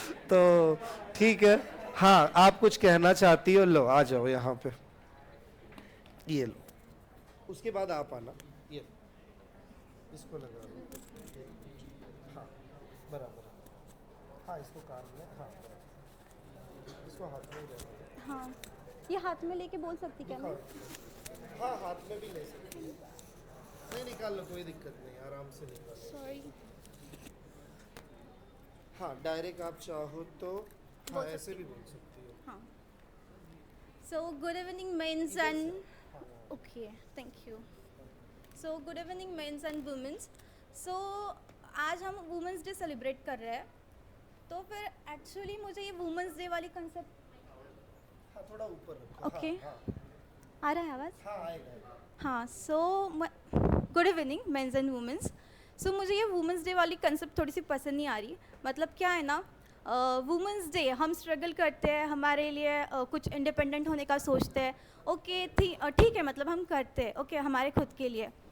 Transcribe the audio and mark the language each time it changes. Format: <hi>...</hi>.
<hi>तो ठीक है, हाँ, आप कुछ कहना चाहती हो, लो आ जाओ यहाँ पे, ये लो, उसके बाद आप आना, ये इसको लगा लो, हाँ बराबर, हाँ इसको कान में, हाँ बराबर, इसको हाथ में ही रहने दो। हाँ, ये हाथ में लेके बोल सकती क्या मैं? हाँ हाथ में भी ले सकती है, नहीं निकाल लो, कोई दिक्कत नहीं, आराम से निकाल लो। सॉरी। हाँ डायरेक्ट आप चाहो तो हाँ बोल ऐसे भी बोल सकती हो। हाँ।</hi> <en>So good evening, men's and okay, thank you. So good evening, men's and women's.</en> <hi>So आज हम वुमेंस डे सेलिब्रेट कर रहे हैं, तो फिर एक्चुअली मुझे ये वुमेंस डे वाली कंसेप्ट, हाँ थोड़ा ऊपर रखो। ओके, हाँ आ रहा है आवाज़? हाँ आएगा।</hi> <en>हाँ, so good evening mens and womens.</en> <hi>सो मुझे ये वुमेंस डे वाली कंसेप्ट थोड़ी सी पसंद नहीं आ रही। मतलब क्या है ना, वुमेंस डे हम स्ट्रगल करते हैं, हमारे लिए कुछ इंडिपेंडेंट होने का सोचते हैं, ओके ठीक है, मतलब हम करते हैं, ओके हमारे खुद के लिए।</hi>